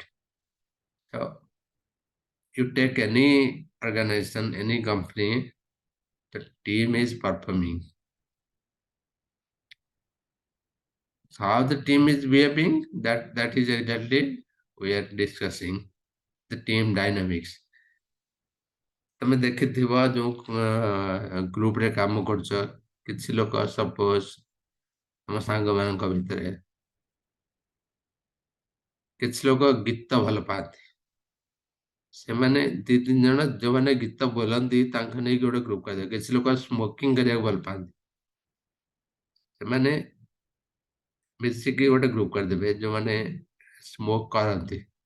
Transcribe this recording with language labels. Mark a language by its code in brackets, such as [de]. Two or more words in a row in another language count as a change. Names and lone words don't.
[en] So you take any organization, any company, the team is performing. So how the team is behaving, that is exactly we are discussing the team dynamics. [or] ତମେ ଦେଖିଥିବ ଯୋଉ ଗ୍ରୁପରେ କାମ କରୁଛ କିଛି ଲୋକ ସପୋଜ ତମ ସାଙ୍ଗମାନଙ୍କ ଭିତରେ କିଛି ଲୋକ ଗୀତ ଭଲ ପାଆନ୍ତି ସେମାନେ ଦି ତିନି ଜଣ ଯୋଉମାନେ ଗୀତ ବୋଲନ୍ତି ତାଙ୍କୁ ନେଇକି ଗୋଟେ ଗ୍ରୁପ କରିଦେବେ କିଛି ଲୋକ ସ୍ମୋକିଂ କରିବାକୁ ଭଲ ପାଆନ୍ତି ସେମାନେ ମିଶିକି ଗୋଟେ ଗ୍ରୁପ କରିଦେବେ ଯୋଉମାନେ ସ୍ମୋକ କରନ୍ତି